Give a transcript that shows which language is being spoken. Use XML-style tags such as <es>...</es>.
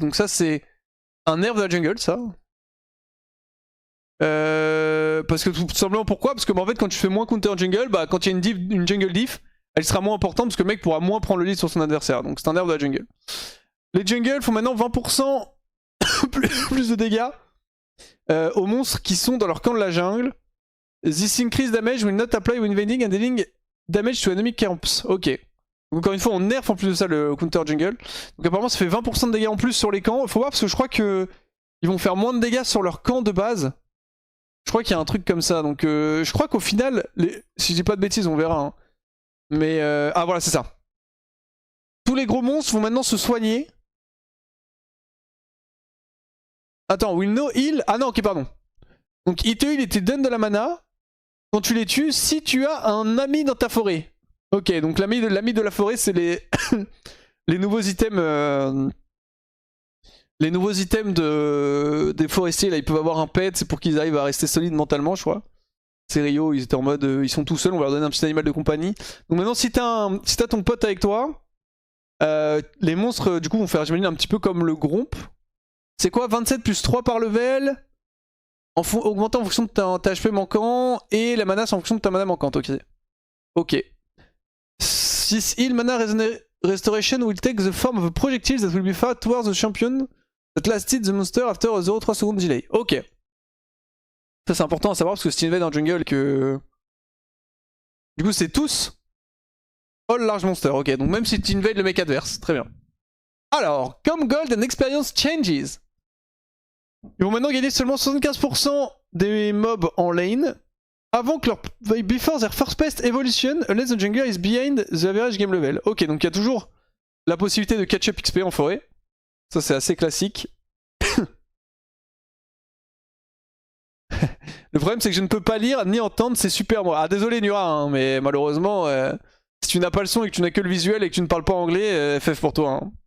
<fr>Donc ça c'est un nerf de la jungle, ça. Parce que tout simplement pourquoi? Parce que en fait quand tu fais moins counter jungle, bah quand il y a une jungle diff, elle sera moins importante parce que le mec pourra moins prendre le lead sur son adversaire. Donc c'est un nerf de la jungle. Les jungles font maintenant 20% plus de dégâts aux monstres qui sont dans leur camp de la jungle.</fr> <en>This increase damage will not apply when invading and dealing damage to enemy camps. Ok.</en> <fr>Donc encore une fois on nerf en plus de ça le counter jungle. Donc apparemment ça fait 20% de dégâts en plus sur les camps. Faut voir parce que je crois que ils vont faire moins de dégâts sur leur camp de base. Je crois qu'il y a un truc comme ça. Donc je crois qu'au final, si je dis pas de bêtises on verra. Hein. Mais ah voilà c'est ça. Tous les gros monstres vont maintenant se soigner. Attends,</fr> <en>will no heal.</en> <fr>Ah non ok pardon. Donc il te heal et te donne de la mana. Quand tu les tues, si tu as un ami dans ta forêt. Ok, donc l'ami de la forêt, c'est les les nouveaux items. Les nouveaux items des forestiers, là, ils peuvent avoir un pet, c'est pour qu'ils arrivent à rester solides mentalement, je crois. C'est Rio, ils étaient en mode, ils sont tout seuls, on va leur donner un petit animal de compagnie. Donc maintenant, si t'as ton pote avec toi, les monstres, du coup, vont faire, j'imagine, un petit peu comme le gromp. C'est quoi, 27 plus 3 par level, augmentant en fonction de ta HP manquant, et la mana c'est en fonction de ta mana manquante, ok. Ok.</fr> <en>6 heal mana restoration will take the form of a projectile that will be fired towards the champion that lasted the monster after a 0,3 second delay. Ok.</en> <fr>Ça c'est important à savoir parce que si tu invades en jungle que... Du coup c'est tous</fr> <en>all large monster,</en> <fr>ok. Donc même si tu invades le mec adverse, très bien. Alors, comme</fr> <en>gold and experience changes.</en> <fr>Ils vont maintenant gagner seulement 75% des mobs en lane avant que leur...</fr> <en>Before their first best evolution, unless the jungler is behind the average game level.</en> <fr>Ok, donc il y a toujours la possibilité de catch-up XP en forêt. Ça c'est assez classique. Le problème c'est que je ne peux pas lire ni entendre, c'est super moi. Ah désolé Nura, hein, mais malheureusement, si tu n'as pas le son et que tu n'as que le visuel et que tu ne parles pas anglais, FF pour toi. Hein.</fr>